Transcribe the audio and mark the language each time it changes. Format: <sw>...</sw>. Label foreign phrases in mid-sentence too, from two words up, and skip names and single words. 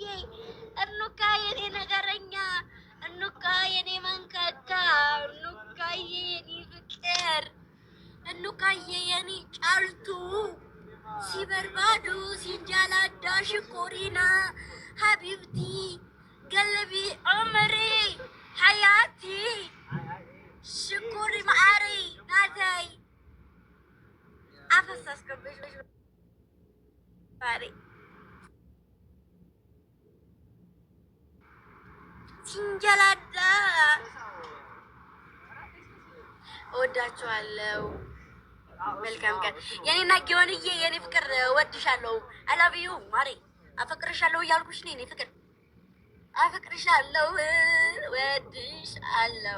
<am>እኔ ነገረኛ፣ እኑካ የኔ መንከካ፣ እኑካዬ የኔ ፍቅር፣ እኑካዬ የኔ ጫልቱ፣</am> <om>si barbaadu si jaalladha shukkuriina</om> <ar>حبيبتي قلبي عمري حياتي</ar> <ti>ሽኩሪ ማዕሪ ናተይ አፈሳስከብሽ ባሪ</ti> <am>ሲንጀላዳ። እወዳችኋለሁ። መልካም ቀን የኔና ጊዮንዬ የኔ ፍቅር፣ እወድሻለሁ። አላብዩ ማሪ፣ አፈቅርሻለሁ እያልኩሽ ነው የኔ ፍቅር፣ አፈቅርሻለሁ፣ እወድሻለሁ።</am>